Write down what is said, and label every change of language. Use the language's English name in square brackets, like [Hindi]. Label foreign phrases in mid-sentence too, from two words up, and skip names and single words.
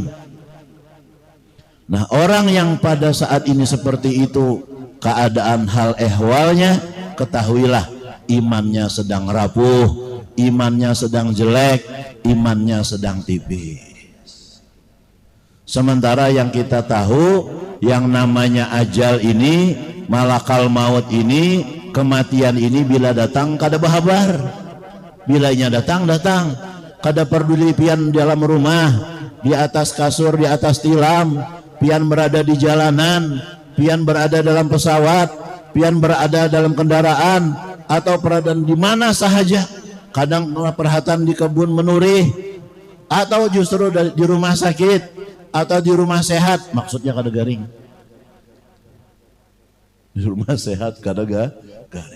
[Indonesian] Nah, orang yang pada saat ini seperti itu keadaan hal ehwalnya, ketahuilah imannya sedang rapuh, imannya sedang jelek, imannya sedang tipis. Sementara yang kita tahu, yang namanya ajal ini, [Arabic] ملك الموت [Indonesian] ini, kematian ini bila datang [Banjar] kada bahabar. [Indonesian] Bilanya datang, [Banjar] kada peduli pian [Indonesian] dalam rumah, di atas kasur, di atas tilam, pian berada di jalanan, pian berada dalam pesawat, pian berada dalam kendaraan, atau berada di mana sahaja, kadang perhatian di kebun menurih, atau justru di rumah sakit, atau di rumah sehat, maksudnya [Banjar] kada garing, [Indonesian] di rumah sehat [Banjar] kada garing.